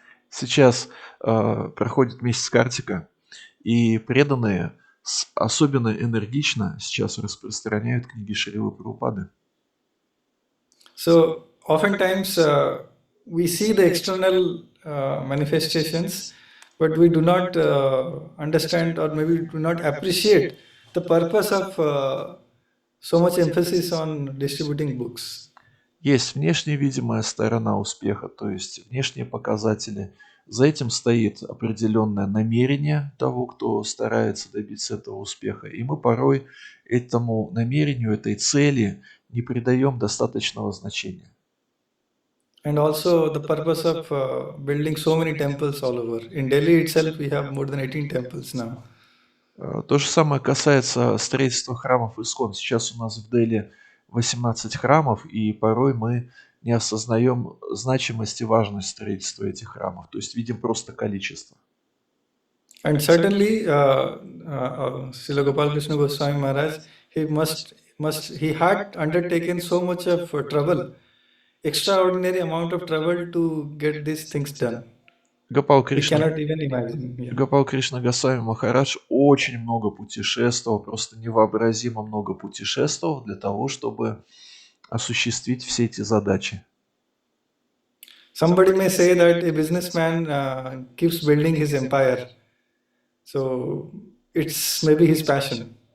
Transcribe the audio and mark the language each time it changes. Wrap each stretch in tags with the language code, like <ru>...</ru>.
<ru>Сейчас проходит месяц Картика, и преданные особенно энергично сейчас распространяют книги Шрилы Прабхупады.</ru> <en>So oftentimes we see the external manifestations, but we do not understand or maybe do not appreciate the purpose of so much emphasis on distributing books.</en> <ru>Есть внешне видимая сторона успеха, то есть внешние показатели. За этим стоит определенное намерение того, кто старается добиться этого успеха. И мы порой этому намерению, этой цели не придаем достаточного значения.</ru> <en>And also the purpose of building so many temples all over. In Delhi itself, we have more than 18 temples now.</en> <ru>То же самое касается строительства храмов Искон. Сейчас у нас в Дели 18 храмов, и порой мы не осознаем значимость и важность строительства этих храмов. То есть видим просто количество.</ru> <en>And certainly, Srila Gopal Krishna Goswami Maharaj, he had undertaken so much of trouble, extraordinary amount of trouble to get these things done.</en> <ru>Гопал</ru> <en>We</en> <ru>Кришна,</ru> <en>cannot even imagine. Yeah.</en> <ru>Гопал Кришна Госвами Махарадж очень много путешествовал, просто невообразимо много путешествовал для того, чтобы осуществить все эти задачи.</ru> <en>Somebody may say that a businessman keeps building his empire, so it's maybe his passion.</en>